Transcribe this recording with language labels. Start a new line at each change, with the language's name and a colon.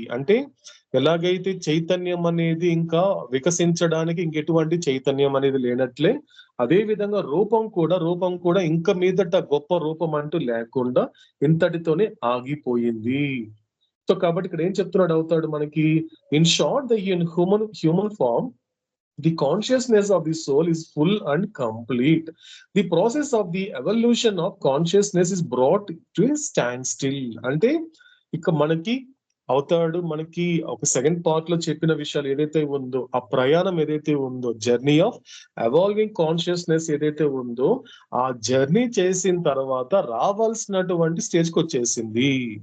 Telugu: అంటే ఎలాగైతే చైతన్యం అనేది ఇంకా వికసించడానికి ఇంకెటువంటి చైతన్యం అనేది లేనట్లే, అదే విధంగా రూపం కూడా ఇంకా మీదట గొప్ప రూపం అంటూ లేకుండా ఇంతటితోనే ఆగిపోయింది. సో కాబట్టి ఇక్కడ ఏం చెప్తున్నాడు అవుతాడు మనకి,
English: In short the human form the consciousness of the soul is full and complete. The process of the evolution of consciousness is brought to a standstill.
Telugu: అంటే ఇక మనకి అవుతాడు మనకి ఒక సెకండ్ పార్ట్ లో చెప్పిన విషయాలు ఏదైతే ఉందో, ఆ ప్రయాణం ఏదైతే ఉందో, జర్నీ ఆఫ్ ఎవాల్వింగ్ కాన్షియస్నెస్ ఏదైతే ఉందో, ఆ జర్నీ చేసిన తర్వాత రావాల్సినటువంటి స్టేజ్కి వచ్చేసింది.